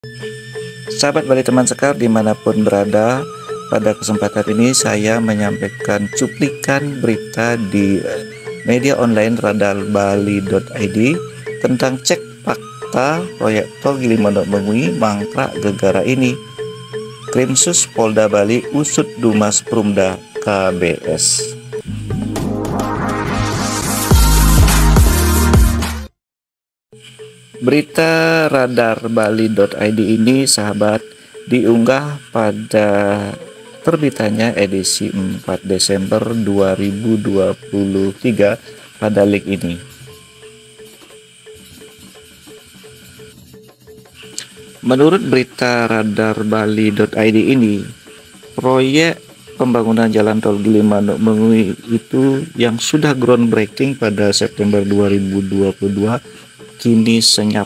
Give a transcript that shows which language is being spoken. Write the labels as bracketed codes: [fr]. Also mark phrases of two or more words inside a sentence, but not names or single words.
[id] Sahabat Bali teman sekar dimanapun berada, pada kesempatan ini saya menyampaikan cuplikan berita di media online radarbali.id tentang cek fakta proyek tol Gilimanuk Mengui mangkrak gegara ini. Krimsus Polda Bali usut Dumas Prumda KBS. Berita radarbali.id ini sahabat diunggah pada terbitannya edisi 4 Desember 2023 pada link ini. Menurut berita radarbali.id ini, proyek pembangunan jalan tol Gilimanuk Mengui itu yang sudah groundbreaking pada September 2022 kini senyap.